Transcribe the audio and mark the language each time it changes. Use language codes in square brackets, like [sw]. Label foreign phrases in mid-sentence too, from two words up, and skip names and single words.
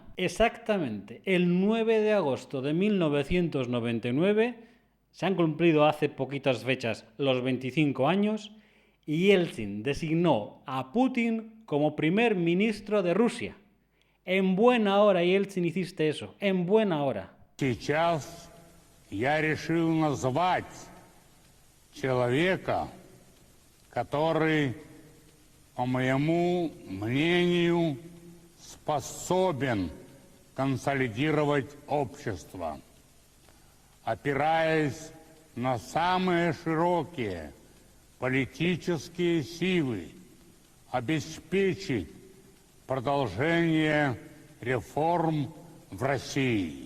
[es] Exactamente, el 9 de agosto de 1999 se han cumplido hace poquitas fechas los 25 años y Yeltsin designó a Putin como primer ministro de Rusia. En buena hora, Yeltsin, hiciste eso, en buena hora. [ru] Сейчас я решил назвать человека, который, по моему мнению, способен консолидировать общество, опираясь на самые широкие политические силы, обеспечить продолжение реформ в России.